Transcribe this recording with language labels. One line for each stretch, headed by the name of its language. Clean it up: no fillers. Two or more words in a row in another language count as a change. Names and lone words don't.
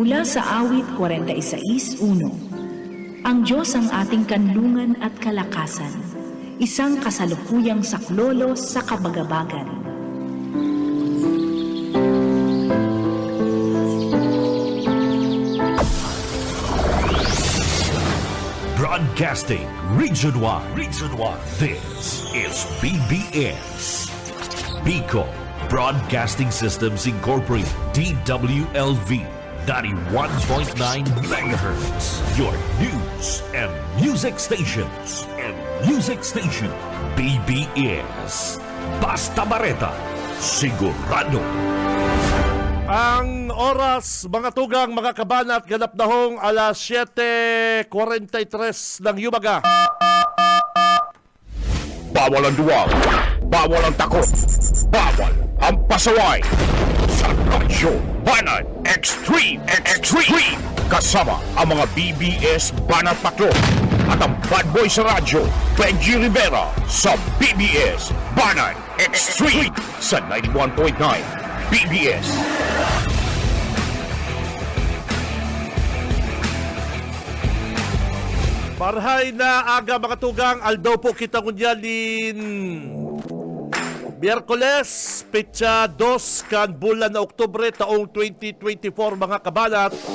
Filipino: sa awit 46:1. Ang Diyos ang ating kanlungan at kalakasan, isang kasalukuyang saklolo sa kabagabagan.
English: Broadcasting Region 1. This is BBS. Bicol Broadcasting Systems Incorporated. DWLV 91.9 megahertz. Your news and music stations.
Bikol: BBS. Basta Bareta. Sigurado.
Filipino: Ang oras, mga tugang, mga kabanat, ganap na hong alas 7:43 ng umaga. Bawal ang duwag, bawal ang takot, bawal ang pasaway. Sa Radyo Banat Extreme. Kasama ang mga BBS Banat Paklo at ang bad boy sa radyo, Benji Rivera sa BBS Banat Extreme sa 91.9 BBS.
Bikol: Marhay na aga, mga tugang, aldaw po kita ngunyalin. Miyerkules, petsa 2 kan bulan na Oktubre taong 2024, mga kabanat.